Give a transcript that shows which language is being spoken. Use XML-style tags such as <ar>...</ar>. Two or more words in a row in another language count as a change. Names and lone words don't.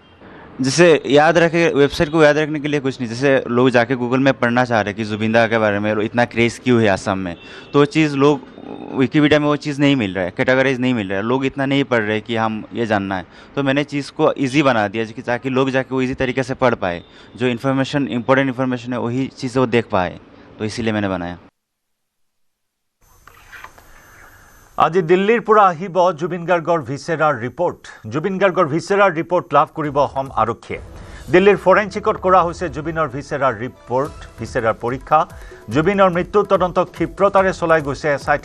<hi>जैसे याद रखे, वेबसाइट को याद रखने के लिए कुछ नहीं, जैसे लोग जाके गूगल में पढ़ना चाह रहे हैं कि जुबिन दा के बारे में इतना क्रेज़ क्यों है आसाम में, तो वो चीज़ लोग विकिपीडिया में वो चीज़ नहीं मिल रहा है, कैटेगराइज नहीं मिल रहा है, लोग इतना नहीं पढ़ रहे कि हम ये जानना है, तो मैंने चीज़ को ईजी बना दिया कि ताकि लोग जाके वो ईजी तरीके से पढ़ पाए, जो</hi> <en>information important information</en> <hi>है वही चीज़ें वो देख पाए, तो इसीलिए मैंने बनाया।</hi> <as>আজি দিল্লীৰ পৰা আহিব জুবিন গাৰ্গৰ</as> <en>viscera report.</en> <as>জুবিন গাৰ্গৰ</as> <en>viscera report</en> <as>লাভ কৰিব অসম আৰক্ষীয়ে। দিল্লীৰ ফৰেঞ্চিকত কৰা হৈছে জুবিনৰ</as> <en>viscera report,</en> <as>ভিছেৰাৰ পৰীক্ষা। জুবিনৰ মৃত্যু তদন্ত ক্ষিপ্ৰতাৰে চলাই গৈছে এছআইটিয়ে।</as>